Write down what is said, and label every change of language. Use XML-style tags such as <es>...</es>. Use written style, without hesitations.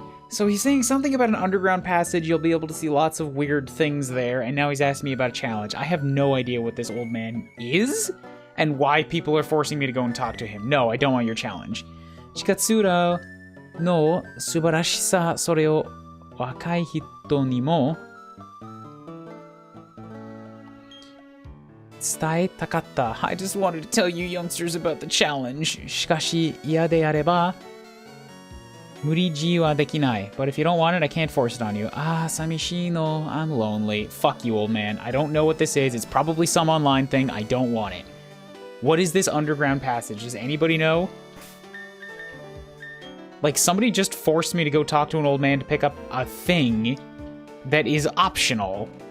<en>So he's saying something about an underground passage. You'll be able to see lots of weird things there. And now he's asking me about a challenge. I have no idea what this old man is and why people are forcing me to go and talk to him. No, I don't want your challenge.</en> <ja>Chikatsura no subarashisa, それを若い人にも伝えたかった。</ja> <en>I just wanted to tell you youngsters about the challenge.</en> <ja>しかし嫌であれば無理強いはできない。</ja> <en>But if you don't want it, I can't force it on you.</en> <ja>寂しいの。</ja> <en>I'm lonely. Fuck you, old man. I don't know what this is. It's probably some online thing. I don't want it. What is this underground passage? Does anybody know? Like, somebody just forced me to go talk to an old man to pick up a thing that is optional.</en>